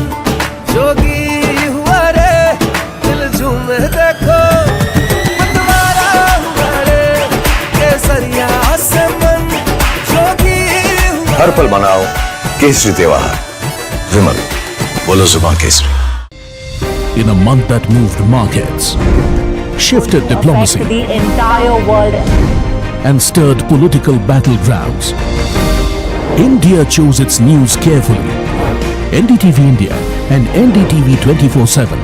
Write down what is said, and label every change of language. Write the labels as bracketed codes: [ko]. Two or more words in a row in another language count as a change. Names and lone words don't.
[hi] जोगी हुआ रे, दिल झूमे देखो मतवारा हुआ रे। केसरिया से मन जोगी हुआ। हर पल मनाओ केसरी त्योहार। विमल, बोलो जुबान केसरी। [en] In a month that moved markets, shifted diplomacy, the entire world, and stirred political battlegrounds, India chose its news carefully. NDTV India and NDTV 24/7.